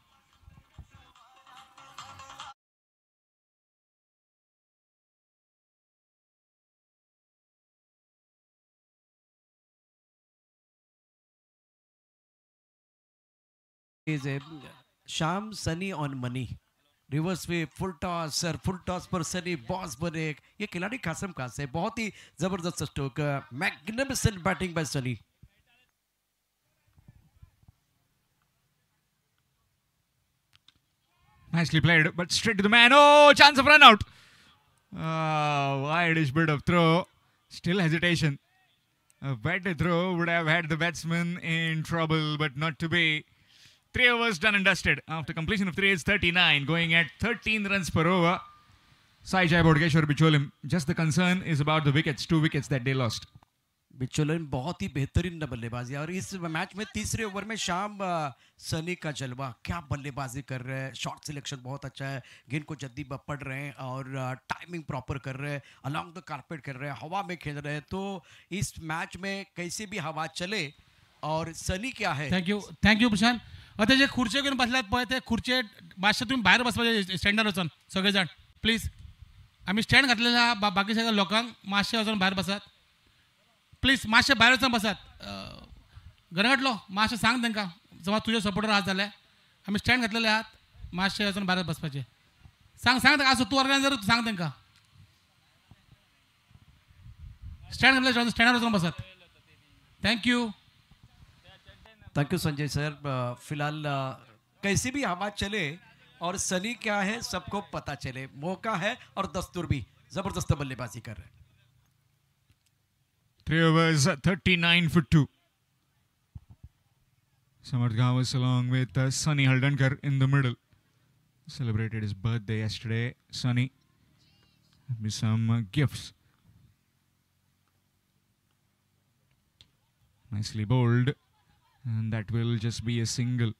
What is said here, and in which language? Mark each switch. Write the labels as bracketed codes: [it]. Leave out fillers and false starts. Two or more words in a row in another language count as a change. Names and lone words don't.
[en] Is a Sham Sunny on money. reverse way full toss sir, full toss [hi] पर सनी बॉस पर एक ये खिलाड़ी खासम खास है, बहुत ही जबरदस्त स्ट्रोक, [en] magnificent batting by Sunny. Nicely played, but straight to the man. Oh, chance of run out. Wide-ish bit of throw. Still hesitation. A better throw would have had the batsman in trouble, but not to be. 3 overs done and dusted. After completion of 3, it's 39, going at 13 runs per over. Sai Jai Bodgeshwar Bicholim. Just the concern is about the wickets, 2 wickets that they lost. [hi] बिचोलन बहुत ही बेहतरीन बल्लेबाजी और इस मैच में तीसरे ओवर में शाम सनी का जलवा, क्या बल्लेबाजी कर रहे हैं, [en] shot selection [hi] बहुत अच्छा है, गेंद को जल्दी पकड़ रहे हैं और [en] timing proper [hi] कर रहे हैं, [en] along the carpet [hi] कर रहे हैं, हवा में खेल रहे हैं। तो इस मैच में कैसे भी हवा चले और सनी क्या है। [en] thank you प्रशांत। [kok] आता जे खुर्चे घेऊन बसल्यात पळय ते खुर्चे मातशे तुम्ही बाहेर बसपाचे स्टँडर वचून सगळेजण प्लीज। आम्ही स्टँड घातलेला बाकी सगळ्या लोकांक मातशे वचून बाहेर बसात प्लीज, मातशे बाहेर वचून बसात। गरगटलो मातशे सांग तांकां, समज तुजे सपोर्टर आहात जाल्यार आम्ही स्टँड घातलेले आहात, मातशे वचून बाहेर बसपाचे सांग तांकां। असो तूं ऑर्गनायझर सांग तांकां स्टँड घातले स्टँडार वचून बसात। थँक्यू संजय सर। [hi] फिलहाल कैसे भी हवा चले और सनी क्या है सबको पता चले, मौका है और दस्तूर भी, जबरदस्त बल्लेबाजी कर रहे हैं। [en] 3 overs, 39 for 2. Samarth Gawas along with Sunny Haldankar in the middle. Celebrated his birthday yesterday. Sunny with some gifts. Nicely bowled, and that will just be a single.